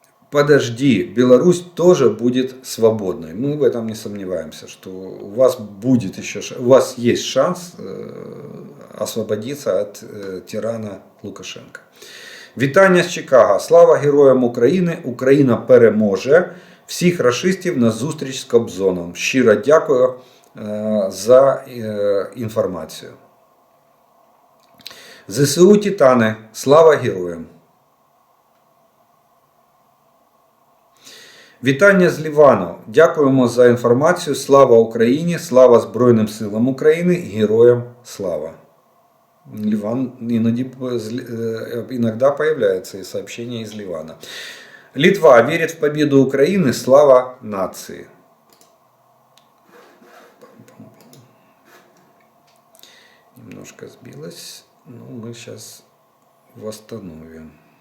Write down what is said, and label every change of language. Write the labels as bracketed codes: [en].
[ru] Подожди, Беларусь тоже будет свободной. Мы в этом не сомневаемся, что у вас есть шанс освободиться от тирана Лукашенка. [uk] Вітання з Чикаго. Слава героям України. Україна переможе. Всіх рашистів на зустріч з Кобзоном. Щиро дякую за інформацію. ЗСУ Титани. Слава героям. Вітання з Лівану. Дякуємо за інформацію. Слава Україні, слава Збройним силам України, героям слава. [ru] Ливан иногда появляется и сообщение из Ливана. Литва верит в победу Украины, слава нации. Немножко сбилось, но мы сейчас восстановим.